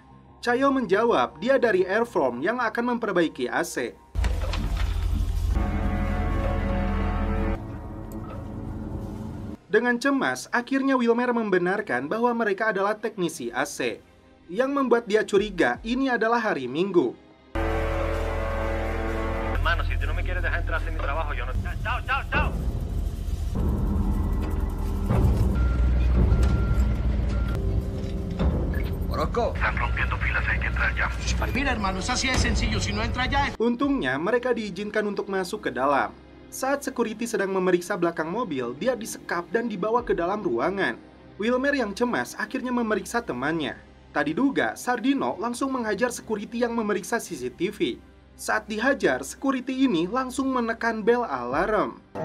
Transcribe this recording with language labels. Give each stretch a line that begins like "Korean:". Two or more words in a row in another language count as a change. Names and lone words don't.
Indonesian: Chayo menjawab, dia dari Airform yang akan memperbaiki AC. Dengan cemas, akhirnya Wilmer membenarkan bahwa mereka adalah teknisi AC. Yang membuat dia curiga, ini adalah hari Minggu.
Spanish: Hermano, si tú no me quieres dejar entrar a hacer mi trabajo, yo no... Chao, chao, chao. Orozco. Están rompiendo filas, hay que entrar ya. Mira, hermano, es así de sencillo. Si no entra ya...
Indonesian: Untungnya, mereka diizinkan untuk masuk ke dalam. Saat security sedang memeriksa belakang mobil, dia disekap dan dibawa ke dalam ruangan. Wilmer yang cemas akhirnya memeriksa temannya. Tak diduga, Sardino langsung menghajar security yang memeriksa CCTV. Saat dihajar, security ini langsung menekan bel alarm.